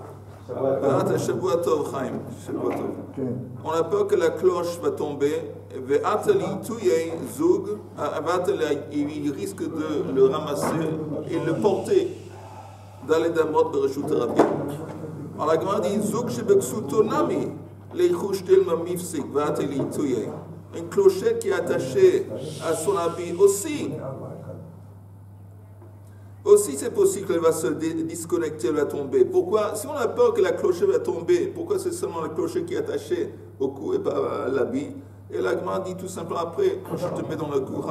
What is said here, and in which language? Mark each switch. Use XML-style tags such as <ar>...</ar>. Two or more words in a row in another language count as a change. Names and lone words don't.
<fr>On a peur que la cloche va tomber. Il risque de le ramasser et le porter dans les damot de</fr> <he>רשות רבים.</he> <fr>Alors la Gemara dit</fr> <arc>זוג שבכסותו נמי ליחוש דילמא מיפסיק ואתי לאתויי.</arc> <fr>Une clochette qui est attachée à son habit aussi. Aussi, c'est possible qu'elle va se disconnecter, elle va tomber. Pourquoi? Si on a peur que la clochette va tomber, pourquoi c'est seulement la clochette qui est attachée au cou et pas à l'habit? Et la Gemara dit tout simplement après, je te mets dans le courant.</fr>